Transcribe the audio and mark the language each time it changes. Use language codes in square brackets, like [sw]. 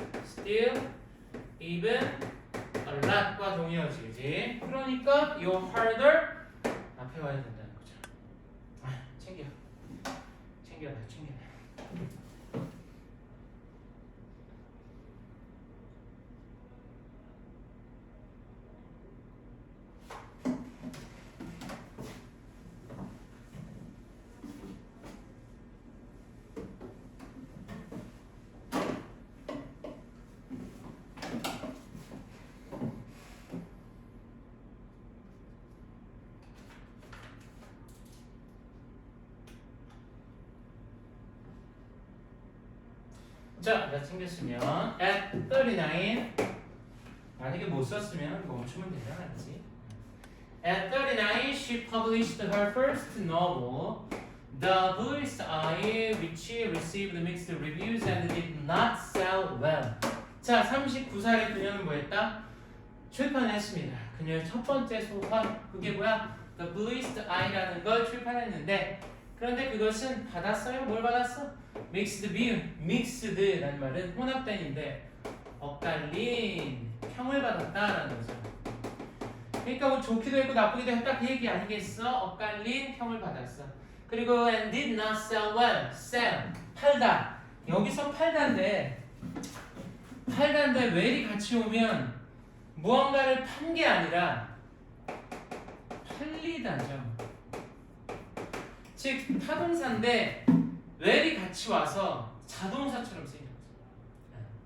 [ko] still, even, a lot과 동의어지, 그지? 그러니까 이 harder 앞에 와야 된다는 거죠. 챙겨야 돼. 자, 다 챙겼으면 [en] at 39 [ko] 만약에 못 썼으면 멈추면 되잖아, 그치? [en] At 39, she published her first novel, The Bluest Eye, which received mixed reviews and did not sell well. [ko] 자, 39살의 그녀는 뭐했다? 출판했습니다. 그녀의 첫 번째 소설, 그게 뭐야? The Bluest Eye라는 걸 출판했는데 그런데 그것은 받았어요? 뭘 받았어? Mixed view, mixed라는 말은 혼합된인데 엇갈린 평을 받았다라는 거죠. 그러니까 뭐 좋기도 했고 나쁘기도 했다 그 얘기 아니겠어? 엇갈린 평을 받았어. 그리고 [en] and did not sell well, [ko] sell, 팔다. 여기서 팔다인데 well이 같이 오면 무언가를 판 게 아니라 팔리다죠. 즉 타동사인데 well이 같이 와서 자동사처럼 쓰이는 거죠.